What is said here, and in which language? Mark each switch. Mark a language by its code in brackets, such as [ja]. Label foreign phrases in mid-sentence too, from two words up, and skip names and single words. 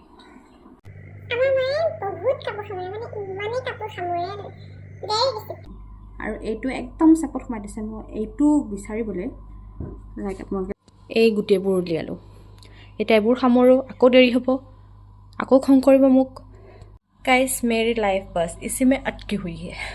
[as] আমাৰ মায়ে বহুত কাপোৰ সামৰে মানে ইমানেই কাপোৰ সামৰে আৰু এইটো একদম চেপত সোমাই দিছে মই এইটো বিচাৰিবলৈ লাইক আপোনালোকে এই গোটেইবোৰ উলিয়ালোঁ এতিয়া এইবোৰ সামৰোঁ আকৌ দেৰি হ'ব আকৌ খং কৰিব মোক গাইস [hi] मेरी लाइफ बस इसी में अटकी हुई है